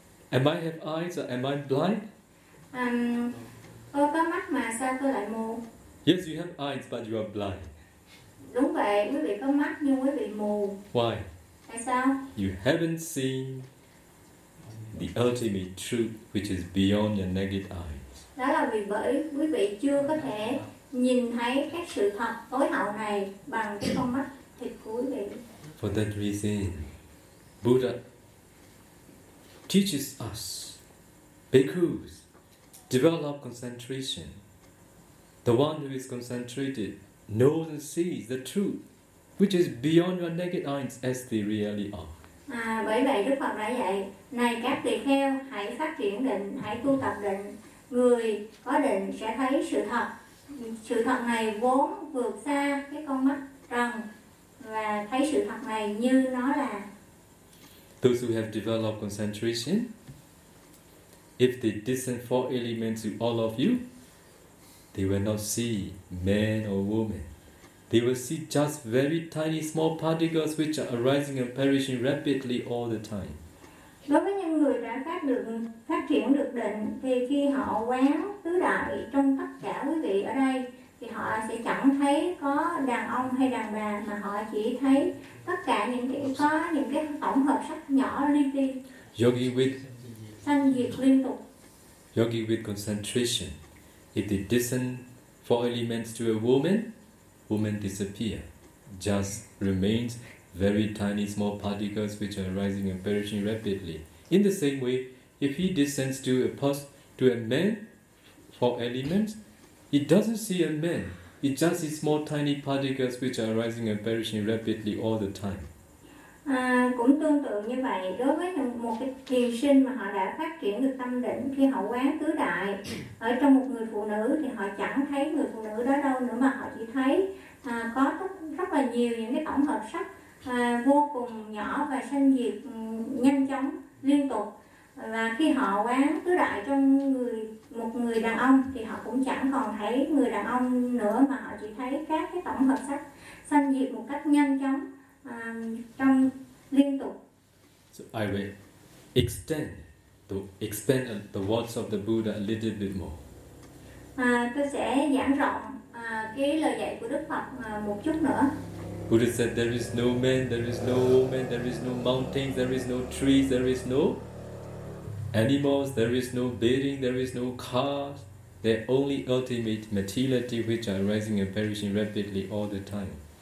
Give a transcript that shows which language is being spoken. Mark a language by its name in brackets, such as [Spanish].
[English] Am I have eyes or am I blind? [Vietnamese] Tôi có mắt mà sao tôi lại mù? [English] Yes, you have eyes, but you are blind. [Vietnamese] Đúng vậy, quý vị có mắt nhưng quý vị mù. [English] Why? [Vietnamese] Tại sao? [English] You haven't seen the ultimate truth, which is beyond your naked eyes. [Vietnamese] Đó là vì bởi quý vị chưa có thể nhìn thấy các sự thật tối hậu này bằng cái con mắt thịt của quý vị. [English] For that reason, Buddha teaches us, bhikkhus, develop concentration. The one who is concentrated knows and sees the truth, which is beyond your naked eyes as they really are. [Vietnamese] À, bởi vậy Đức Phật đã dạy, này các tỳ kheo, hãy phát triển định, hãy tu tập định. Người có định sẽ thấy sự thật. Sự thật này vốn vượt xa cái con mắt trần và thấy sự thật này như nó là. [English] Those who have developed concentration, if they descend four elements to all of you, they will not see man or woman. They will see just very tiny small particles which are arising and perishing rapidly all the time. [Vietnamese] Đối với những người đã phát triển được định, thì khi họ quán tứ đại trong tất cả quý vị ở đây, thì họ sẽ chẳng thấy có đàn ông hay đàn bà, mà họ chỉ thấy tất cả những cái có những cái tổng hợp sắc nhỏ li ti. [English] Yogi with [Vietnamese] sanh diệt liên tục. [English] Yogi with concentration. If they discern four elements to a woman, woman disappear. Just remains very tiny small particles which are rising and perishing rapidly. In the same way, if he descends to a man, four elements, he doesn't see a man. It just is small tiny particles which are rising and perishing rapidly all the time. [Vietnamese] À, cũng tương tự như vậy, đối với một cái thiền sinh mà họ đã phát triển được tâm định, khi họ quán tứ đại ở trong một người phụ nữ thì họ chẳng thấy người phụ nữ đó đâu nữa, mà họ chỉ thấy có rất là nhiều những cái tổng hợp sắc vô cùng nhỏ và sanh diệt nhanh chóng liên tục. Và khi họ quán tứ đại trong một người đàn ông thì họ cũng chẳng còn thấy người đàn ông nữa, mà họ chỉ thấy các cái tổng hợp sắc sanh diệt một cách nhanh chóng. Trong liên tục. [English] So I will expand the words of the Buddha a little bit more. [Vietnamese] Tôi sẽ giảng rộng cái lời dạy của Đức Phật một chút nữa. [English] Buddha said there is no man, there is no woman, there is no mountains, there is no trees, there is no animals, there is no building, there is no cars. They're only ultimate materiality which are rising and perishing rapidly all the time.